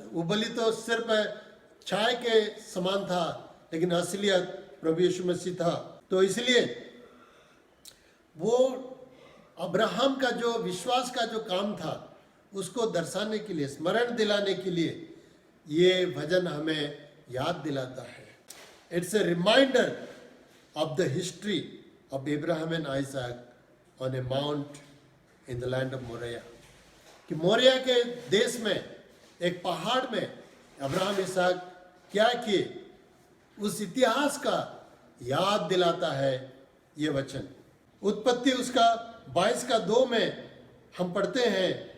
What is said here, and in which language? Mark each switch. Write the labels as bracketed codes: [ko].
[hi] वो बलि तो सिर्फ छाया के समान था, लेकिन असलियत प्रभु यीशु मसीह था। तो इसलिए वो अब्राहम का जो विश्वास का जो काम था, उसको दर्शाने के लिए, स्मरण दिलाने के लिए ये भजन हमें याद दिलाता है। [en] It's a reminder of the history of Abraham and Isaac on a mount in the land of Moriah. [hi] कि मोरिया के देश में एक पहाड़ में अब्राहम इसहाक क्या किए, उस इतिहास का याद दिलाता है ये वचन। उत्पत्ति उसका 22:2 में हम पढ़ते हैं,